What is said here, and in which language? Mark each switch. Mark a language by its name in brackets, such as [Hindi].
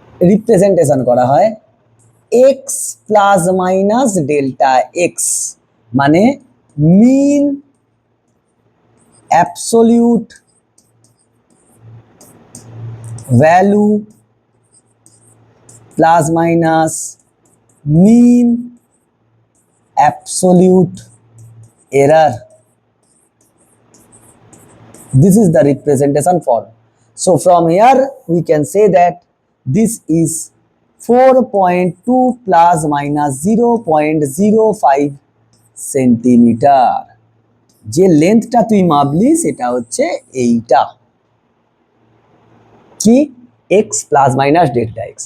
[Bangla] Representation করা হয় x plus minus delta x, মানে মিন absolute value plus minus mean absolute error. [English] This is the representation form. So from here we can say that this is 4.2 plus minus 0.05 centimetre. [Bangla] যে লেন্থটা তুই মাপলি সেটা হচ্ছে এইটা, কি x plus minus delta x।